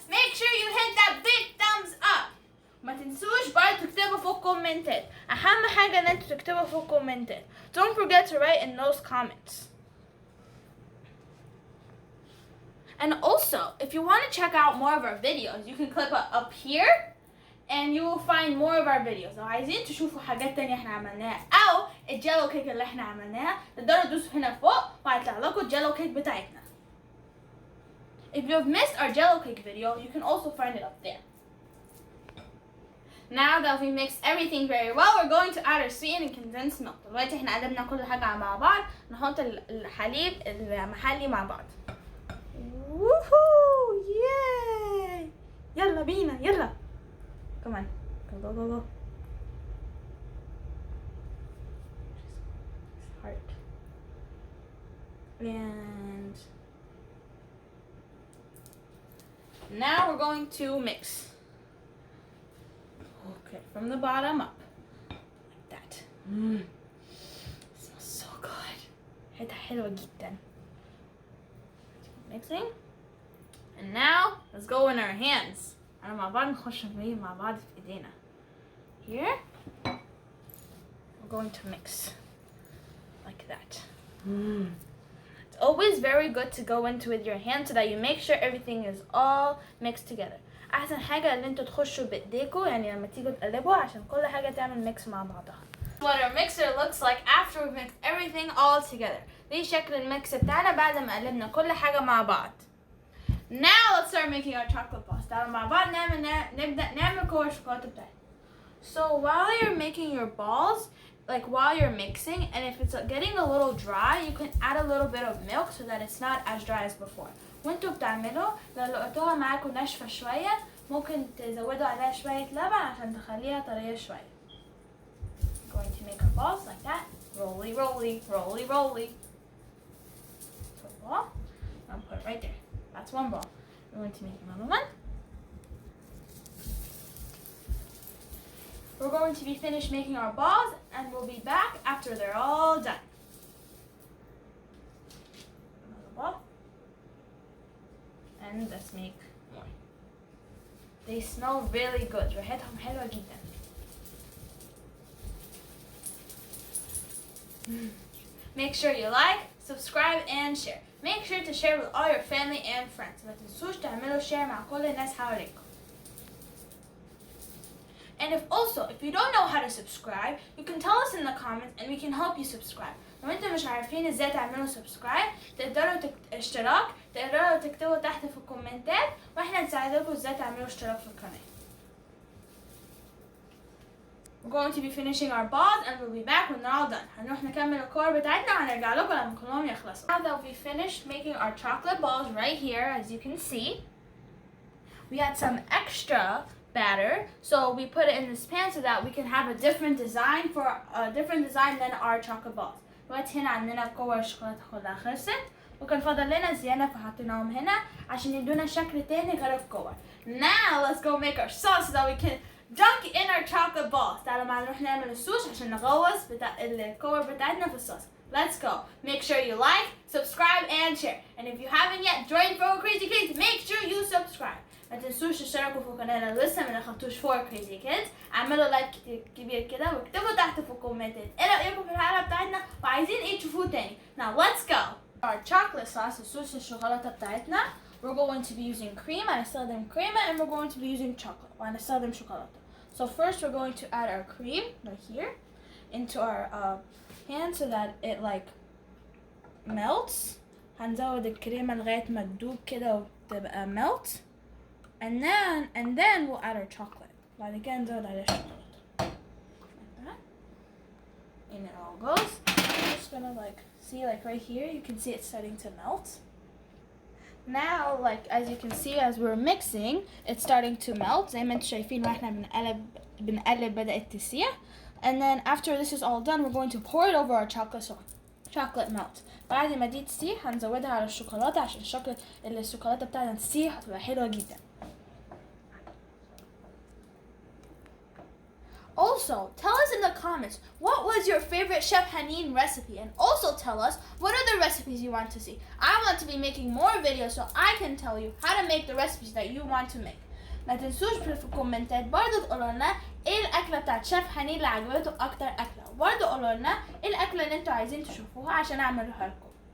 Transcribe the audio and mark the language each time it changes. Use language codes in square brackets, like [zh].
[en] Make sure you hit that big thumbs up. [ar] ما تنسوش برضه تكتبوا في الكومنتات. أهم حاجة إن انتوا تكتبوا في الكومنتات. [en] Don't forget to write in those comments. And also, if you want to check out more of our videos, you can click up here and you will find more of our videos. [ar] لو عايزين تشوفوا حاجات تانية احنا عملناها أو الجيلو كيك اللي احنا عملناها تقدروا تدوسوا هنا فوق وهيطلع لكم الجيلو كيك بتاعتنا. [en] If you have missed our jello cake video, you can also find it up there. Now that we mixed everything very well, we're going to add our sweetened and condensed milk. [ar] دلوقتي احنا قلبنا كل حاجة مع بعض. نحط الحليب المحلي مع بعض. ووهو ياي! يلا بينا يلا. [en] Come on, go go go go. Heart. And now we're going to mix. Okay, from the bottom up. Like that. It smells so good. [ar] ريحتها حلوة جدا. [en] Mixing. And now, let's go in our hands. [ar] أنا مع بعض نخش مع بعض في إيدينا. [en] Here. We're going to mix. Like that. It's always very good to go into with your hands so that you make sure everything is all mixed together. [ar] أحسن حاجة إن انتوا تخشوا بإيديكوا يعني لما تيجوا تقلبوا عشان كل حاجة تعمل mix مع بعضها. [en] What our mixer looks like after we've mixed everything all together. [ar] دي شكل الميكس بتاعنا بعد ما قلبنا كل حاجة مع بعض. [en] Now let's start making our chocolate balls. [ar] تعالوا مع بعض نبدأ نعمل كور الشوكولاتة بتاعتنا. [en] So while you're making your balls, like while you're mixing, and if it's getting a little dry, you can add a little bit of milk so that it's not as dry as before. [ar] وانتوا بتعملوا لو لقيتوها معاكم ناشفة شوية ممكن تزودوا عليها شوية لبن عشان تخليها طرية شوية. [en] Going to make our balls like that. Rolly, rolly, rolly, rolly. So ball, I'm gonna put it right there. That's one ball. We're going to make another one. We're going to be finished making our balls and we'll be back after they're all done. Another ball. And let's make more. They smell really good. [ar] ريحتهم حلوة جدا. [en] Make sure you like, subscribe and share. Make sure to share with all your family and friends. [ar] ما تنسوش تعملوا share مع كل الناس حواليكم. [en] And if you don't know how to subscribe, you can tell us in the comments and we can help you subscribe. [ar] لو انتم مش عارفين ازاي تعملوا subscribe تقدروا اشتراك تقدروا تكتبوا تحت في الكومنتات واحنا نساعدكم ازاي تعملوا اشتراك في القناه. [en] We're going to be finishing our balls and we'll be back when they're all done. [ar] هنروح نكمل الكور بتاعتنا وهنرجع لكم لما كلهم يخلصوا. [en] Now that we finished making our chocolate balls right here, as you can see, we had some extra batter, so we put it in this pan so that we can have a different design than our chocolate balls. [ar] دلوقتي هنا عندنا كور الشوكولاتة كلها خلصت وكان فاضل لنا زيادة فحطيناهم هنا عشان يدونا شكل تاني غير الكور. [en] Now let's go make our sauce so that we can dunk in our chocolate balls. [ar] تعالوا معنا نروح نعمل الصوص عشان نغوص الكور بتاعتنا في الصوص. [en] Let's go. Make sure you like, subscribe and share. And if you haven't yet joined for Crazy Kids, make sure you subscribe. [ar] ما تنسوش تشتركوا في القناه لو لسه ما دخلتوش فور كريزي كيدز. اعملوا لايك كبير كده واكتبوا تحت في الكومنتات ايه رايكم في الحلقه بتاعتنا وعايزين ايه تشوفوه تاني. [en] Now let's go. Our chocolate sauce, [ar] الصوص الشوكولاته بتاعتنا. [en] We're going to be using cream. [ar] هنستخدم كريمه [en] and we're going to be using chocolate. [ar] وهنستخدم شوكولاته. [en] So first we're going to add our cream right here into our pan so that it like melts. [ar] هنزود الكريمه لغايه ما تدوب كده وتبقى melt. [en] And then we'll add our chocolate. [ar] بعد كده نزود عليها الشوكولاتة. [en] Like that. And it all goes. I'm just gonna like see like right here, you can see it's starting to melt. Now like as you can see as we're mixing, it's starting to melt. [ar] زي ما انتم شايفين واحنا بنقلب بدأت تسيح. [en] And then after this is all done, we're going to pour it over our chocolate melt. [ar] بعد ما دي تسيح هنزودها على الشوكولاتة عشان الشوكولاتة بتاعتنا تسيح وتبقى حلوة جدا. [en] Also, tell us in the comments, what was your favorite Chef Haneen recipe? And also tell us, what other recipes you want to see? I want to be making more videos so I can tell you how to make the recipes that you want to make. [ar] ما تنسوش في الكومنتات برضه تقولوا لنا ايه الاكله بتاعت شيف حنين اللي عجبته اكتر اكله، وبرضه قولوا لنا ايه الاكله اللي انتوا عايزين تشوفوها عشان اعملها لكم.